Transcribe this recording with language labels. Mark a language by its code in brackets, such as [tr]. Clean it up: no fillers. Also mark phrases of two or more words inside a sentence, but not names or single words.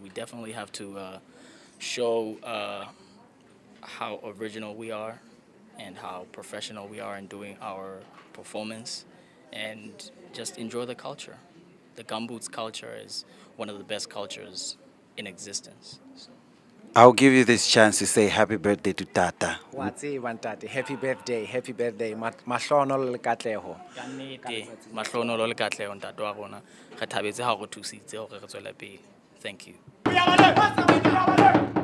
[en] We definitely have to show how original we are and how professional we are in doing our performance, and just enjoy the culture. The gumboots culture is one of the best cultures in existence. So. I'll give you this chance to say happy birthday to Tata. Happy birthday, happy birthday. [st] Mahlono le katleho. Kannete, mahlono le katleho ntate wa rona. Re thabetse ha go thusitse hore re tswele pele. [en] Thank you.